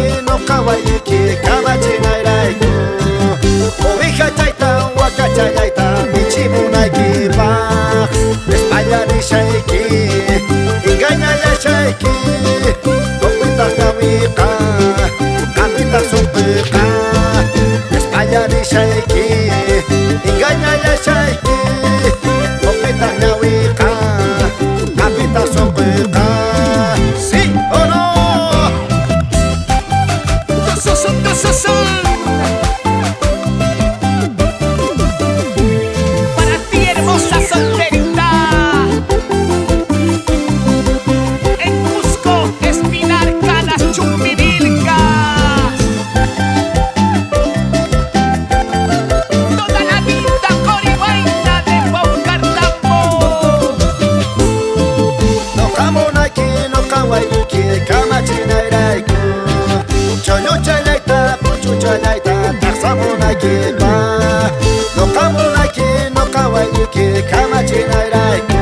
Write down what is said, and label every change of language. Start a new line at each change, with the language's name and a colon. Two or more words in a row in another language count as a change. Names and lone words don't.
Quechua: noqa wayuki kamachinayrayku oveja chayta wakachayayta michimunaykipaq españanishayki engañayashayki noqpitas ñawiqa qanpitas sunpiqa españanishayki engañayashayki noqpitas ñawiqa qanpitas sunpiqa
Spanish: ¿sí o no? Para ti, hermosa solterita, en Cusco, Espinar, Canas, Chumbivilca, toda la vida corihuayna de Paucartambo.
Quechua: Noqamunayki noqa wayuki kamachinayrayku chulluchayayta puchuchayayta taqsamunaykipaq noqamunayki noqa wayuki kamachinayrayku